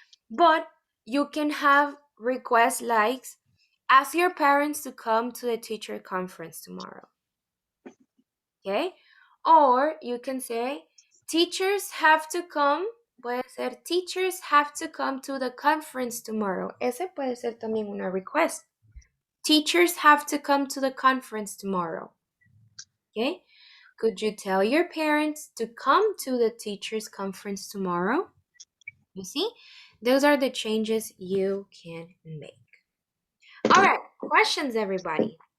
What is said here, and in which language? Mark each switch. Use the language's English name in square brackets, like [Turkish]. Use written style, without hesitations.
[English] But you can have requests like, ask your parents to come to the teacher conference tomorrow. Okay? Or you can say, teachers have to come. [Spanish] Puede ser, [English] teachers have to come to the conference tomorrow. [Spanish] Ese puede ser también una request. [English] Teachers have to come to the conference tomorrow. Okay? Could you tell your parents to come to the teachers conference tomorrow? You see? Those are the changes you can make. All right, questions, everybody.